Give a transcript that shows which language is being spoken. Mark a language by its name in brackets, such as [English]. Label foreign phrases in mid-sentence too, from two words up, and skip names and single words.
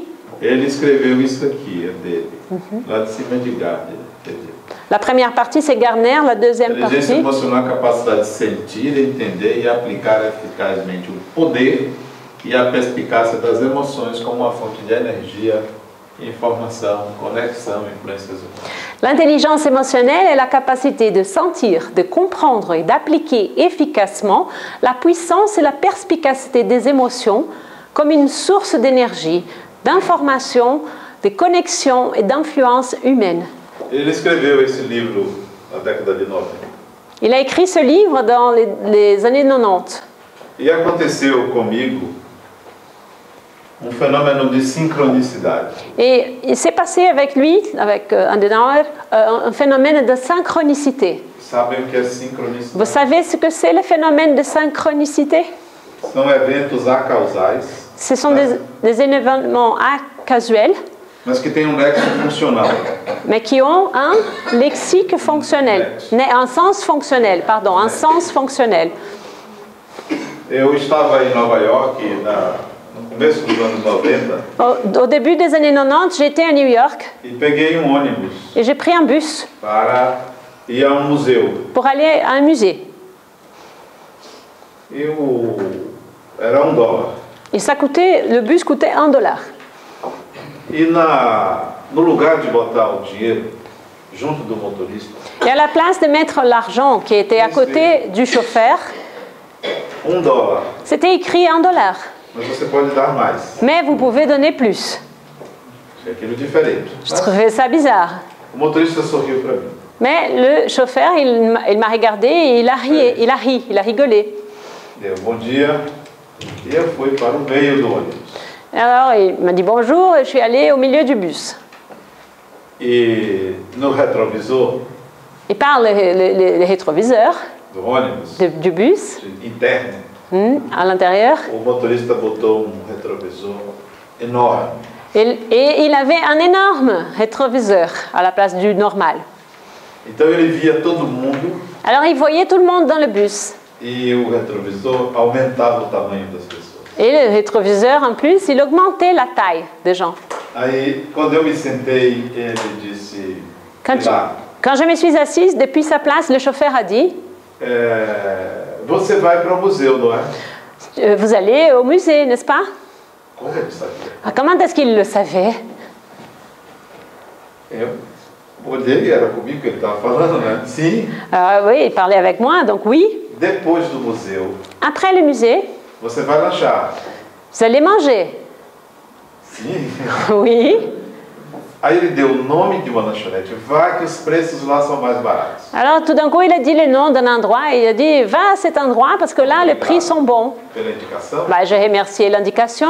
[Portuguese] Ele escreveu isso aqui, é dele, lá de cima de Gardner. [French] La première partie, c'est Gardner, la deuxième partie. [Portuguese] Inteligência emocional é a capacidade de sentir, entender e aplicar eficazmente o poder e a perspicácia das emoções como uma fonte de energia, informação, conexão, influências humanas. [French] L'intelligence émotionnelle est la capacité de sentir, de comprendre et d'appliquer efficacement la puissance et la perspicacité des émotions comme une source d'énergie, d'information, de connexion et d'influence humaine. [Portuguese] Ele escreveu esse livro na década de 90. [French] Il a écrit ce livre dans les années 90. [Portuguese] E aconteceu comigo [French] phénomène de synchronicité. Et il s'est passé avec lui, avec Adenauer, un phénomène de synchronicité. [Portuguese] Sabem o que é synchronicité? [French] Vous savez ce que c'est le phénomène de synchronicité? [Portuguese] São eventos acausais. [French] Ce sont des événements casuels. [Portuguese] Mas que têm [French] lexique fonctionnel. Mais qui ont un lexique fonctionnel. Un sens fonctionnel, pardon, un sens fonctionnel. [Portuguese] Eu estava em Nova York no começo dos anos 90. [French] Au début des années 90, j'étais à New York. [Portuguese] E peguei ônibus. [French] Et j'ai pris un bus. [Portuguese] Para ir a museu. [French] Pour aller à un musée. [Portuguese] Era $1. [French] Et ça coûtait, le bus coûtait $1. [Portuguese] E no lugar de botar o dinheiro junto do motorista. [French] Et à la place de mettre l'argent qui était à côté du chauffeur, $1. C'était écrit $1. [Portuguese] Mas você pode dar mais. [French] Mais vous pouvez donner plus. [Portuguese] É aquilo diferente. [French] Je trouvais ça bizarre. [Portuguese] O motorista sorriu para mim. [French] Mais le chauffeur, il m'a regardé et il a rigolé. [Portuguese] Deu bom dia e eu fui para o meio do ônibus. [French] Alors il m'a dit bonjour et je suis allée au milieu du bus. [Portuguese] E no retrovisor. [French] Et par le rétroviseur [Portuguese] do ônibus, [French] du bus, [Portuguese] interno, [French] à l'intérieur, [Portuguese] o motorista botou rétrovisor énorme. [French] Et il avait un énorme rétroviseur à la place du normal. [Portuguese] Então ele via todo mundo [French] Alors il voyait tout le monde dans le bus. [Portuguese] e o retrovisor aumentava o tamanho das pessoas. [French] Et le rétroviseur, en plus, il augmentait la taille des gens. [Portuguese] Aí, quando eu me sentei, ele disse, [French] Quand je me suis assise, depuis sa place, le chauffeur a dit [Portuguese] você vai para o museu, não é? [French] Vous allez au musée, n'est-ce pas? [Portuguese] Como ele sabia? [French] Ah, comment est-ce qu'il le savait? [Portuguese] Eu olhei, era comigo que ele estava falando, né? Sim. [French] Oui, il parlait avec moi, donc oui. [Portuguese] Depois do museu, [French] Après le musée, [Portuguese] você vai lanchar. [French] vous allez manger. [Portuguese] Sim. [French] Oui. [Portuguese] Aí ele deu o nome de uma lanchonete. Vai que os preços lá são mais baratos. [French] Alors tout d'un coup, il a dit le nom d'un endroit et il a dit va à cet endroit parce que là, les prix sont bons. [Portuguese] Pela indicação. [French] Bah, j'ai remercié l'indication.